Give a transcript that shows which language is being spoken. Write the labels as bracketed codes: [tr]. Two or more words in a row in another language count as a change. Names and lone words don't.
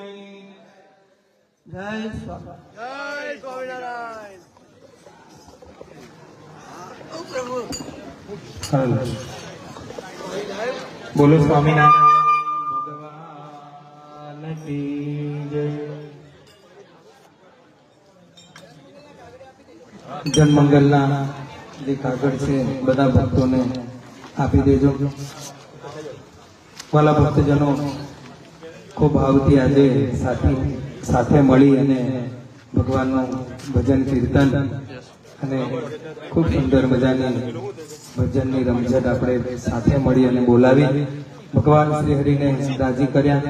[hi] जय स्वामी जय स्वामीनारायण। प्रभु बोलो स्वामीनारायण भगवान की जय। [gu] જનમંગલના જે કાગળ છે બધા ભક્તોને આપી દેજો. વાલા ભક્તજનો ખૂબ ભાવથી આજે સાથે મળી અને ભગવાનનું ભજન કીર્તન અને ખૂબ સુંદર મજાની ભજનની રમઝટ આપણે સાથે મળી અને બોલાવી ભગવાન શ્રી હરિને રાજી કર્યા.